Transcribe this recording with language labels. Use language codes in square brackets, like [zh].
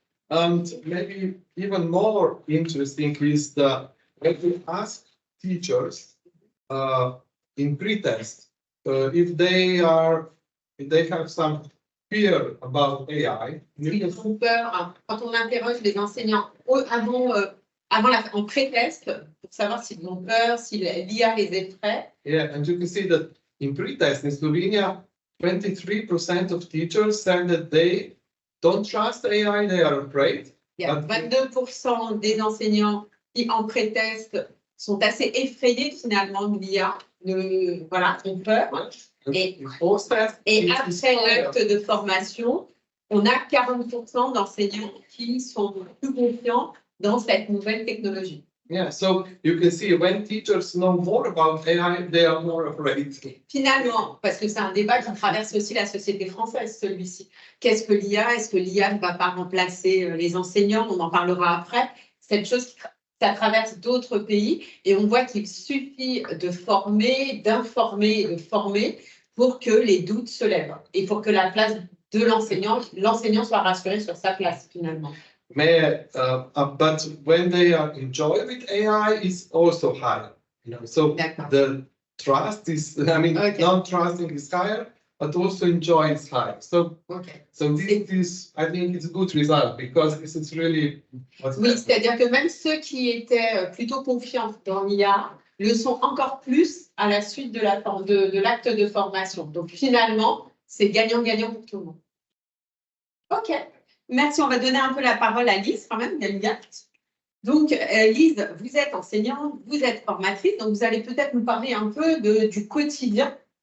[en] And maybe even more interesting is that when we ask teachers in pre-test if they have some fear about AI. [fr] Ils ont peur. Hein. Quand on interroge les enseignants en pré-test pour savoir s'ils ont peur, si l'IA les effraie. [en] Yeah, and you can see that in pre-test in Slovenia, 23% of teachers said that they don't trust AI, they are afraid. [fr] Il y a 22% des enseignants qui, en pré-test, sont assez effrayés finalement de l'IA, ont peur. Et après l'acte de formation, on a 40% d'enseignants qui sont plus confiants dans cette nouvelle technologie. [en] Yeah, so you can see when teachers know more about AI, they are more afraid. [fr] Finalement, parce que c'est un débat qui traverse aussi la société française, celui-ci. Qu'est-ce que l'IA? Est-ce que l'IA ne va pas remplacer les enseignants? On en parlera après. Cette chose, ça traverse d'autres pays et on voit qu'il suffit de former, d'informer et de former pour que les doutes se lèvent et pour que la place de l'enseignant soit rassuré sur sa place finalement. [en] But when they are enjoy with AI is also higher. So the trust is, non-trusting is higher, but also enjoy is higher. So this is, I think, it's a good result because this is really. [fr] Oui, c'est-à-dire que même ceux qui étaient plutôt confiants dans l'IA le sont encore plus à la suite de l'acte de formation. Donc finalement, c'est gagnant-gagnant pour tout le monde. OK, merci. On va donner un peu la parole à Lise quand même, Galia. Donc, Lise, vous êtes enseignante, vous êtes formatrice, donc vous allez peut-être nous parler un peu du quotidien.